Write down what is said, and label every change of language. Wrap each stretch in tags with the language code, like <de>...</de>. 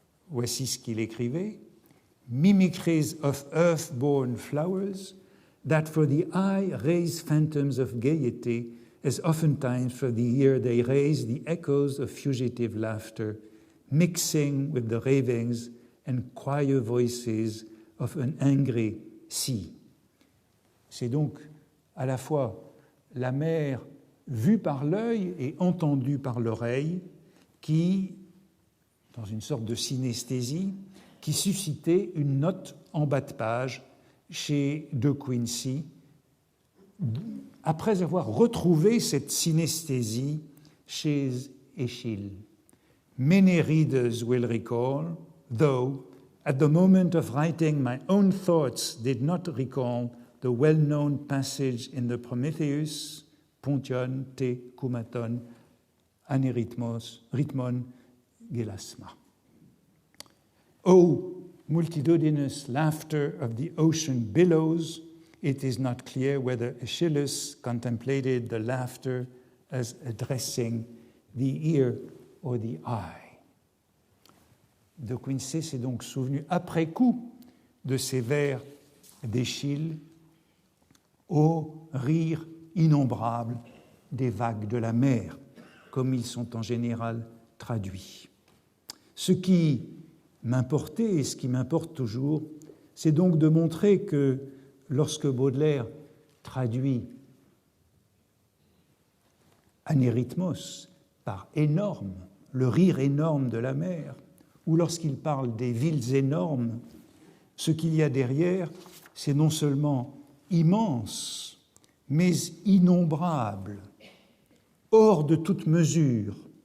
<fr>Voici ce qu'il écrivait.</fr> <en>« Mimicries of earth-born flowers, that for the eye raise phantoms of gaiety, as oftentimes for the ear they raise the echoes of fugitive laughter, mixing with the ravings and choir voices of an angry sea. »</en> <fr>C'est donc à la fois la mer vue par l'œil et entendue par l'oreille qui, dans une sorte de synesthésie, qui suscitait une note en bas de page chez De Quincey, après avoir retrouvé cette synesthésie chez Eschyle. «</fr> <en>many readers will recall, though at the moment of writing my own thoughts did not recall the well-known passage in the Prometheus,</en> <el>Pontion te kumaton anerythmon gelasma.</el> <en>O multitudinous laughter of the ocean billows, it is not clear whether Aeschylus contemplated the laughter as addressing the ear or the eye.</en> <fr>De Quincey s'est donc souvenu après coup de ces vers d'Eschyle au rire innombrable des vagues de la mer, comme ils sont en général traduits. Ce qui m'importait et ce qui m'importe toujours, c'est donc de montrer que lorsque Baudelaire traduit anérythmos par énorme, le rire énorme de la mer, ou lorsqu'il parle des villes énormes, ce qu'il y a derrière, c'est non seulement immense, mais innombrable, hors de toute mesure,</fr>